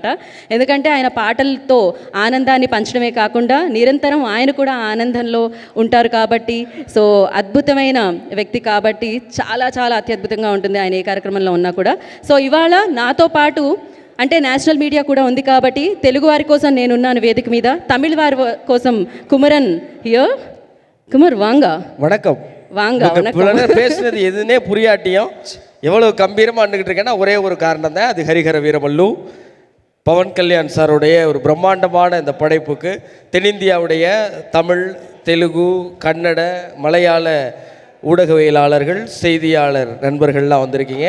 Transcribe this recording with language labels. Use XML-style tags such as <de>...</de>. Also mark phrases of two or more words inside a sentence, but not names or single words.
<te>ఎందుకంటే ఆయన పాటలతో ఆనందాన్ని పంచడమే కాకుండా నిరంతరం ఆయన కూడా ఆనందంలో ఉంటారు కాబట్టి, సో అద్భుతమైన వ్యక్తి కాబట్టి చాలా చాలా అత్యద్భుతంగా ఉంటుంది ఆయన ఏ కార్యక్రమంలో ఉన్నా కూడా. సో ఇవాళ నాతో పాటు అంటే</te> <en>national media</en> <te>కూడా ఉంది కాబట్టి తెలుగు వారి కోసం నేనున్నాను వేదిక మీద, తమిళ వారి కోసం కుమరన్ హియర్.</te> <ta>குமர் வாங்க. வணக்கம். பேசுனது எதுனே புரியாட்டியும் எவ்வளவு கம்பீரமாக அண்டுகிட்டு இருக்கேன்னா ஒரே ஒரு காரணம் தான், அது ஹரிஹர வீரமல்லு பவன் கல்யாண் சாருடைய ஒரு பிரம்மாண்டமான இந்த படைப்புக்கு தென்னிந்தியாவுடைய தமிழ், தெலுங்கு, கன்னட, மலையாள ஊடகவியலாளர்கள், செய்தியாளர் நண்பர்கள்லாம் வந்திருக்கீங்க.</ta>